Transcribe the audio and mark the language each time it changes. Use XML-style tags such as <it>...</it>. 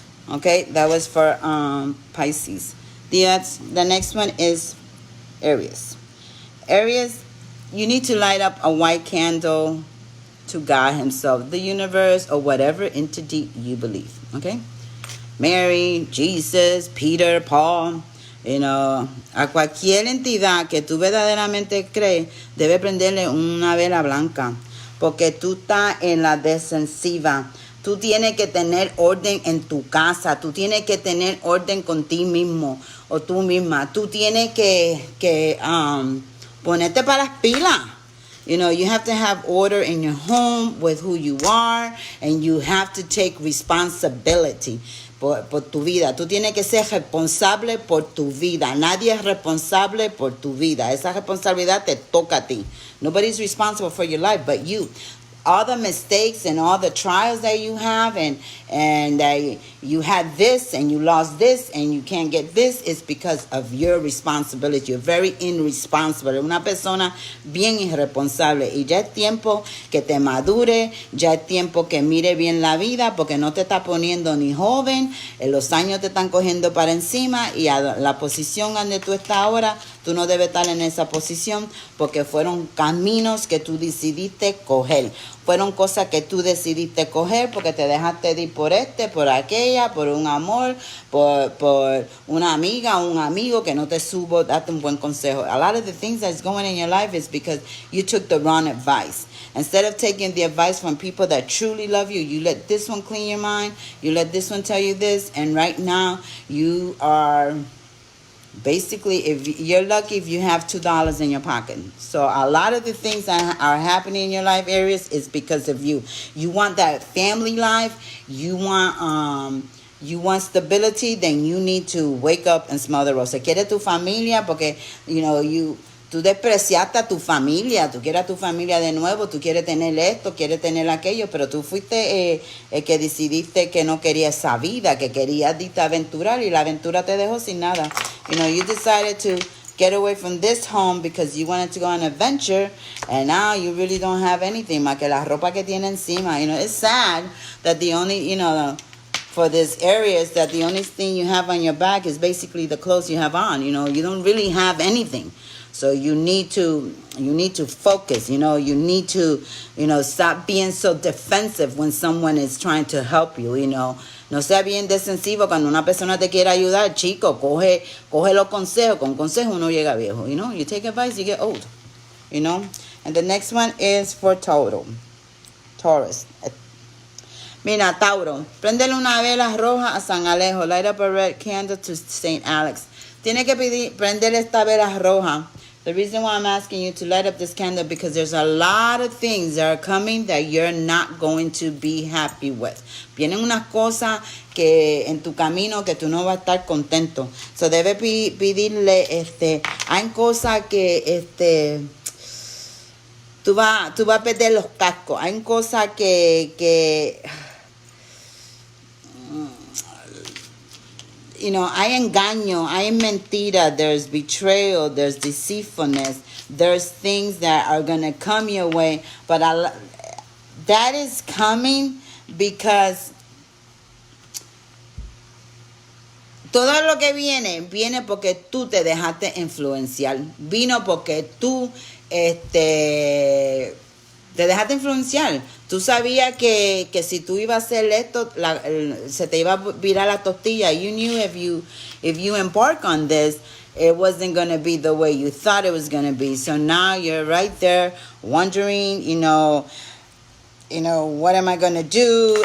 <en>Okay, that was for Pisces. The next one is Aries. Aries, you need to light up a white candle to God himself, the universe, or whatever entity you believe. Okay? Mary, Jesus, Peter, Paul.</en> <es>A cualquier entidad que tú verdaderamente crees, debe prenderle una vela blanca, porque tú estás en la defensiva. Tú tienes que tener orden en tu casa, tú tienes que tener orden con ti mismo o tú misma. Tú tienes que ponerte para las pilas.</es> <en>You have to have order in your home with who you are, and you have to take responsibility</en> <es>por tu vida. Tú tienes que ser responsable por tu vida. Nadie es responsable por tu vida. Esa responsabilidad te toca a ti.</es> <en>Nobody's responsible for your life but you. All the mistakes and all the trials that you have and you had this and you lost this and you can't get this, is because of your responsibility. You're very irresponsible.</en> <es>Una persona bien irresponsable. Y ya es tiempo que te madure, ya es tiempo que mire bien la vida, porque no te está poniendo ni joven, los años te están cogiendo para encima, y a la posición donde tú estás ahora, tú no debes estar en esa posición porque fueron caminos que tú decidiste coger. fueron cosas que tú decidiste coger porque te dejaste de ir por por aquella, por un amor, por una amiga, un amigo que no te supo darte un buen consejo.</es> <en>A lot of the things that's going in your life is because you took the wrong advice. Instead of taking the advice from people that truly love you, you let this one clean your mind, you let this one tell you this, and right now you are basically, if you're lucky if you have $2 in your pocket. So a lot of the things that are happening in your life areas is because of you. You want that family life, you want stability, then you need to wake up and smell the rose.</en> <es>Quiere tu familia porque, tú despreciaste a tu familia, tú quieres a tu familia de nuevo, tú quieres tener esto, quieres tener aquello, pero tú fuiste el que decidiste que no querías esa vida, que querías irte a aventurar y la aventura te dejó sin nada.</es> <en>You decided to get away from this home because you wanted to go on an adventure, and now you really don't have anything</en> <es>más que la ropa que tiene encima.</es> <en>It's sad that the only, for this area is that the only thing you have on your back is basically the clothes you have on. You don't really have anything. So you need to focus, you need to, stop being so defensive when someone is trying to help you,</en> <es>No sea bien defensivo cuando una persona te quiere ayudar, chico, coge los consejos, con consejos uno llega viejo,</es> <en>You take advice, you get old, And the next one is for Taurus.</en> <es>Mira, Tauro, prendele una vela roja a San Alejo,</es> <en>light up a red candle to St. Alex.</en> <es>Tiene que prendele esta vela roja.</es> <en>The reason why I'm asking you to light up this candle because there's a lot of things that are coming that you're not going to be happy with.</en> <es>Vienen unas cosas que en tu camino que tú no vas a estar contento. So debe pedirle, hay cosas que, tú vas a perder los cascos. Hay cosas que hay engaño, hay mentira,</es> <en>there's betrayal, there's deceitfulness, there's things that are going to come your way, but that is coming because</en> <es>todo lo que viene porque tú te dejaste influenciar, vino porque tú te dejaste influenciar. Tú sabías que si tú ibas a hacer esto, se te iba a virar la tortilla.</es> <en>You knew if you embark on this, it wasn't going to be the way you thought it was going to be. So now you're right there wondering, what am I going to do?</en>